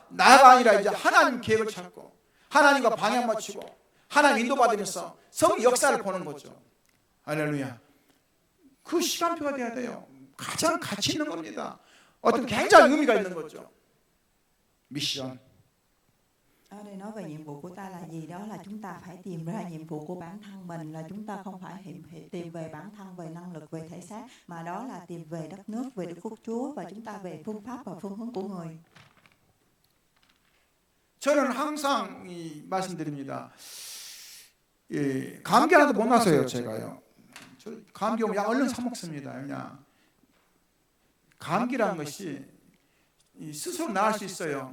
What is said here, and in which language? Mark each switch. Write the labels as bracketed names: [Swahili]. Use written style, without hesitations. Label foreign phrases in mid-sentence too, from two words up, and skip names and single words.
[Korean] 나가 아니라 이제 하나님 계획을 찾고 하나님과 방향 맞추고 하나님 인도받으면서 성 역사를 보는 거죠. 할렐루야. 그 시간표가 돼야 돼요. 가장 가치 있는 겁니다. 어떤 굉장히 의미가 있는 거죠. 미션. [Vietnamese] Ở đây nói về nhiệm vụ của ta là gì? Đó là chúng ta phải tìm ra nhiệm vụ của bản thân mình, là chúng ta không phải tìm về bản thân, về năng lực, về thể xác, mà đó là tìm về đất nước, về Đức Quốc Chúa và chúng ta về phương pháp và phương hướng của người. [Korean] 저는 항상 말씀드립니다. 예, 감기 하나도 못 나서요, 제가요. 저 감기 오면 약 얼른 사 먹습니다. 그냥 감기라는 것이 스스로 나을 수 있어요.